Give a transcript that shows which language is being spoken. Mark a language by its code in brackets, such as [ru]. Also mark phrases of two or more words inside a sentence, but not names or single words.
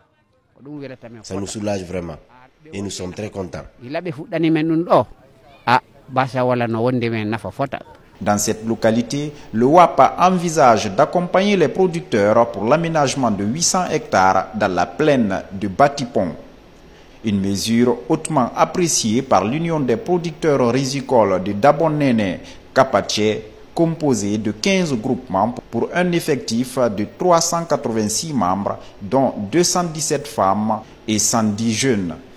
[fr] ça nous soulage vraiment et nous sommes très contents. [ff] ila ɓe fuɗɗani men ɗum ɗo basa wala no wondi men nafa fota. [fr] Dans cette localité, le WAP envisage d'accompagner les producteurs pour l'aménagement de 800 hectares dans la plaine de Batipon. Une mesure hautement appréciée par l'Union des producteurs rizicoles de Dabonene Kapaché, composée de 15 groupements pour un effectif de 386 membres, dont 217 femmes et 110 jeunes.